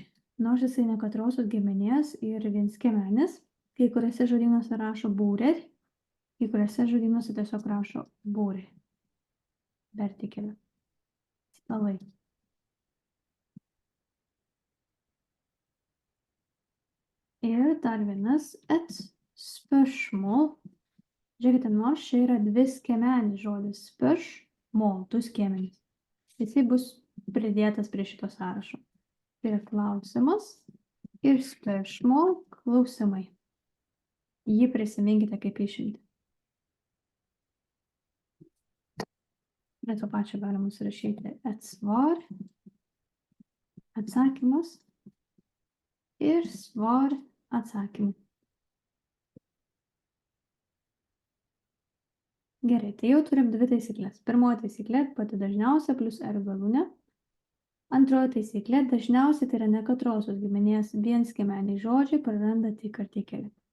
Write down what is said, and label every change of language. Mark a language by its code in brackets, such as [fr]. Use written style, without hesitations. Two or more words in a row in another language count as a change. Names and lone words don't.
[lt] Nors jisai nekatrosios giminės ir vienskiemenis, kai kuriuose žodynuose rašo būrer, kai kuriuose žodynuose tiesiog rašo būri. Vertikelė. Stalai. Ir dar vienas [no] et spørsmål. [lt] Žiūrėkite, nors čia yra dviskiemenis žodis spørsmål, du skiemenys. Jisai bus pridėtas prie šito sąrašo. Tai yra klausimas ir spørsmål klausimai. Jį prisiminkite kaip išimtį. Prie to pačio galima surašyti [no] et svar, [lt] atsakymas ir svar atsakymai. Gerai, tai jau turim dvi taisyklės. Pirmoji taisyklė pati dažniausia plus r galūnė. Antroji taisyklė dažniausiai tai yra nekatrosios giminės vienskiemeniai žodžiai praranda tik artikelį.